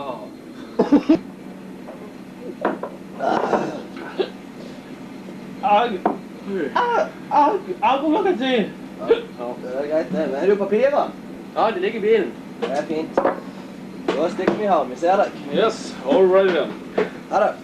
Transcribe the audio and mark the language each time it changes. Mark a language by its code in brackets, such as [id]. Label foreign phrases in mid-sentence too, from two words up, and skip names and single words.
[no] Hva kan jeg si? Det er greit, det. Er det jo papirer? Ja, det ligger i bilen. Det er fint. Da stikker vi her. Vi ser deg. [en] Yes, all right then. [no] Ha det.